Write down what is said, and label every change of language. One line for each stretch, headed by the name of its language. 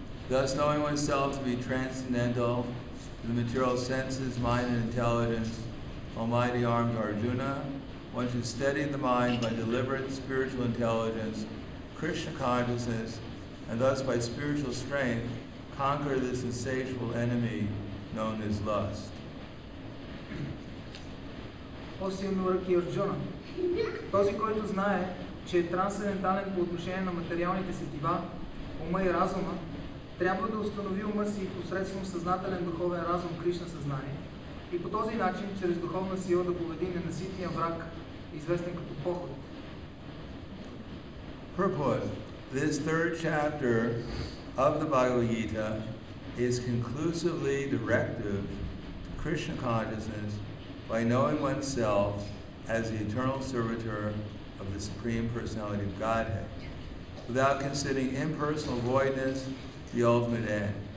English: Thus, knowing oneself to be transcendental to the material senses, mind, and intelligence, Almighty armed Arjuna, one should steady the mind by deliberate spiritual intelligence, Krishna consciousness, and thus by spiritual strength conquer this insatiable enemy known as lust.
Bulgarian: По-силно ръки Арджуна. Този, който знае, че е трансцендентален по отношение на материалните сетива, ума и разума, трябва да установи ума си посредством съзнателен духовен разум Кришна съзнание и по този начин, чрез духовна сила да победи ненаситния враг, известен като похот.
English: Purport. This third chapter of the Bhagavad Gita is conclusively directive to Krishna consciousness by knowing oneself as the eternal servitor of the Supreme Personality of Godhead, without considering impersonal voidness the ultimate end.